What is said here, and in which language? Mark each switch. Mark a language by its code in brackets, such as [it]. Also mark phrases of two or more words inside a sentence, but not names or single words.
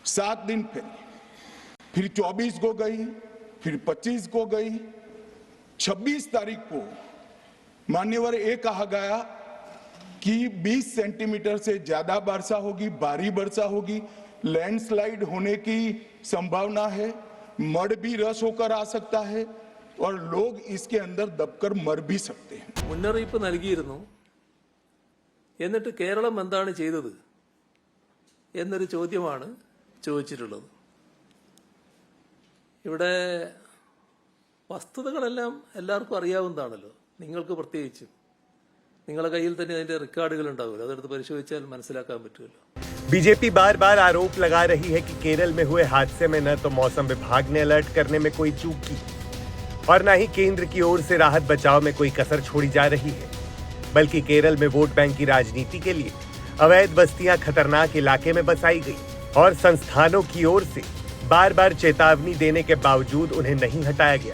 [hi] 7 दिन फिर 24 को गई, फिर 25 को गई, 26 तारीख को मान्यवर ये कहा गया कि 20 सेंटीमीटर से ज्यादा वर्षा होगी, भारी वर्षा होगी, लैंडस्लाइड होने की संभावना है, मड भी रस होकर आ सकता है और लोग इसके अंदर दबकर मर भी सकते हैं। [ml] മുന്നറിയിപ്പ് നൽകിയിരുന്നു. എന്നിട്ട് കേരളം എന്താണ് ചെയ്തത് എന്നൊരു ചോദ്യമാണ് ചോദിച്ചിട്ടുള്ളത്. ഇവിടെ വസ്തുതകളെല്ലാം എല്ലാവർക്കും അറിയാവുന്നതാണല്ലോ, നിങ്ങൾക്ക് പ്രത്യേകിച്ചും. നിങ്ങളുടെ കയ്യിൽ തന്നെ അതിന്റെ റെക്കോർഡുകൾ ഉണ്ടാവുമല്ലോ, അതെടുത്ത് പരിശോധിച്ചാൽ മനസ്സിലാക്കാൻ പറ്റുമല്ലോ. [hi] बीजेपी बार बार आरोप लगा रही है कि केरल में हुए हादसे में न तो मौसम विभाग ने अलर्ट करने में कोई चूक की और न ही केंद्र की ओर से राहत बचाव में कोई कसर छोड़ी जा रही है, बल्कि केरल में वोट बैंक की राजनीति के लिए अवैध बस्तियां खतरनाक इलाके में बसाई गई और संस्थानों की ओर से बार बार चेतावनी देने के बावजूद उन्हें नहीं हटाया गया।